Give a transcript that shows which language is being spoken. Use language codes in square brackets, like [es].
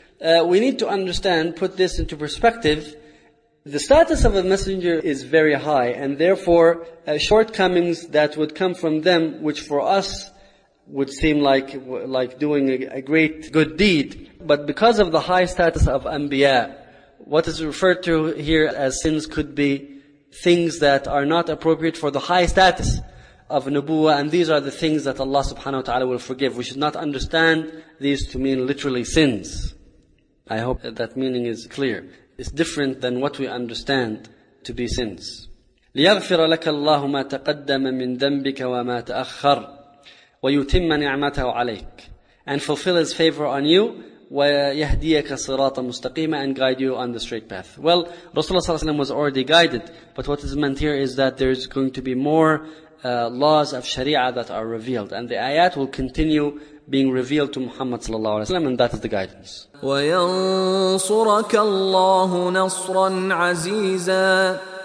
[en] We need to understand, put this into perspective. The status of a messenger is very high, and therefore shortcomings that would come from them, which for us would seem like doing a great good deed, but because of the high status of Anbiya, what is referred to here as sins could be things that are not appropriate for the high status of Nubuwa, and these are the things that Allah subhanahu wa ta'ala will forgive. We should not understand these to mean literally sins. I hope that meaning is clear. It's different than what we understand to be sins. [ar] لِيَغْفِرَ لَكَ اللَّهُ مَا تَقَدَّمَ مِنْ ذَنْبِكَ وَمَا تَأَخَّرَ وَيُتِمَّ نِعْمَتَهُ عَلَيْكَ, [en] and fulfill His favor on you, [ar] وَيَهْدِيَكَ صِرَاطًا مُسْتَقِيمًا, [en] and guide you on the straight path. Well, Rasulullah sallallahu alayhi wa sallam was already guided, but what is meant here is that there is going to be more laws of Sharia that are revealed, and the ayat will continue being revealed to Muhammad sallallahu alaihi wasallam, and that is the guidance. [ar] وَيَنصُرَكَ اللَّهُ نَصْرًا عَزِيزًا,